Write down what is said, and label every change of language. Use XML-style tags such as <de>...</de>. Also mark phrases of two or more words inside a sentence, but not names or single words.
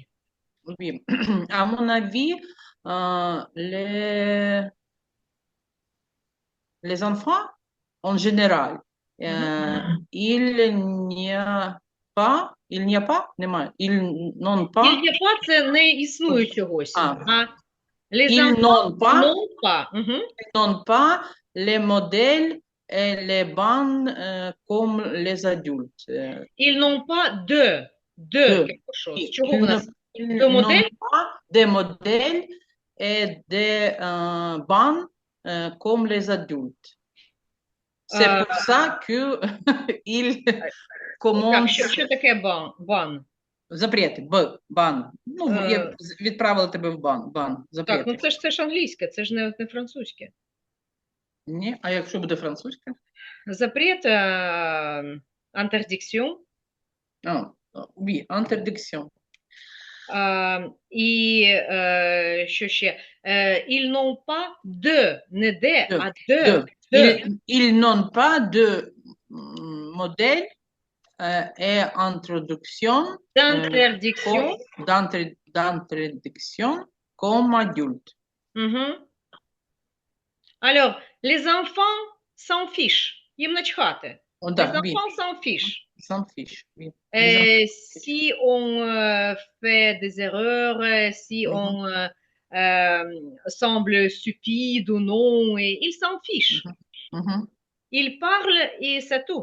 <fr>Oui. À mon avis, les enfants, en général, il n'y a pas, нема, ils n'ont pas, Il n'y a pas,</fr> <uk>це не існує чогось. А.</uk> <fr>Les ils enfants n'ont pas, n'ont pas. Mhm. ils n'ont pas les modèles et les bandes comme les adultes. Ils n'ont pas de quelque chose. Ils</fr> <uk>Чого у нас?</uk> <fr>ils De n'ont modèles? pas des modèles et des bandes comme les adultes. C'est pour ça que ils</fr> <uk>Так, commencent. що таке бан? Запрети, бан. Ну, я відправила тебе в бан. Так, ну Запрети. це ж англійське, це ж не французьке. Ні, а якщо буде французьке? Запрет,</uk> <fr>interdiction. Oui, interdiction. І що ще? Ils n'ont pas de,</fr> <uk>не де, а</uk> <fr>De. de. Ils n'ont pas de modèle et introduction D'interdiction. d'interdiction comme adulte. Мгм. Alors, les enfants s'en fichent.</fr> <uk>Їм начхати.</uk> <fr>Oh, Les да, oui, enfants s'en fichent. s'en fiche. Oui. Les Si on fait des erreurs, si Mhm. on semble stupide ou non, et ils s'en fichent. Mhm. Ils parlent et c'est tout.</fr>